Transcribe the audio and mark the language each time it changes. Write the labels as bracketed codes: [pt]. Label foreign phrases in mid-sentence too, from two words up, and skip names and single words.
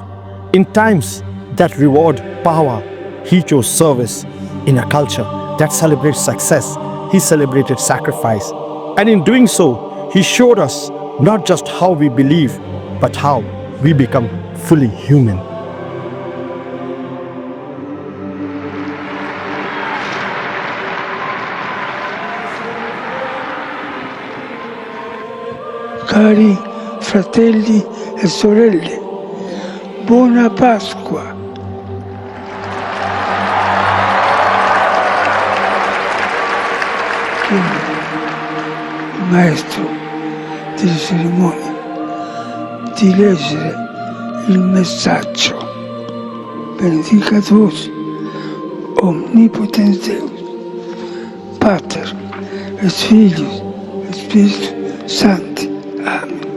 [en] In times that reward power, he chose service. In a culture that celebrates success, he celebrated sacrifice. And in doing so, he showed us not just how we believe, but how we become fully human. [it] Cari fratelli e sorelle, buona Pasqua. Il maestro delle cerimonie di leggere il messaggio. [la] Benedicator omnipotens Deus, Pater et Filius et Spiritus Sancti. Amen.